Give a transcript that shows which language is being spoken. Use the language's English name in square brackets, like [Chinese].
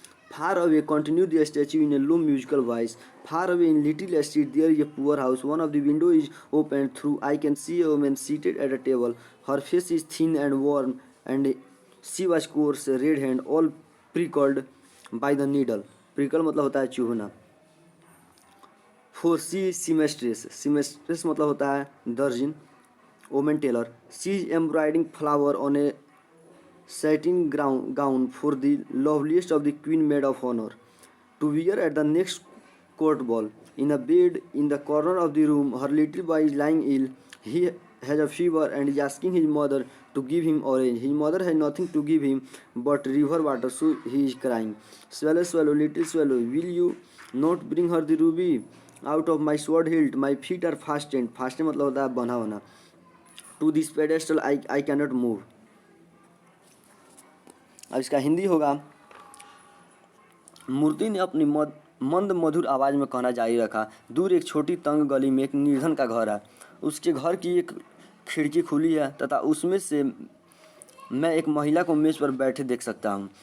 [English] Far away, continued the statue in a low musical voice. Far away in little street there is a poor house. One of the windows is open through. I can see a woman seated at a table. Her face is thin and worn, and she was coarse, red hand, all prickled by the needle. [Hindi] Prickle मतलब होता है चुभना। [English] For she is seamstress. [Hindi] Seamstress मतलब होता है दर्जिन। [English] Woman tailor. She is embroidering flower on a satin gown for the loveliest of the queen maid of honor, to wear at the next court ball. In a bed in the corner of the room, her little boy is lying ill. He has a fever and is asking his mother to give him orange. His mother has nothing to give him but river water, so he is crying. Swallow, swallow, little swallow, will you not bring her the ruby out of my sword hilt? My feet are fastened. [Hindi] Fastened मतलब होता है बंधा होना. [English] To this pedestal I cannot move. [Hindi] अब इसका हिंदी होगा। मूर्ति ने अपनी मंद मधुर आवाज़ में कहना जारी रखा। दूर एक छोटी तंग गली में एक निर्धन का घर है। उसके घर की एक खिड़की खुली है तथा उसमें से मैं एक महिला को मेज पर बैठे देख सकता हूँ।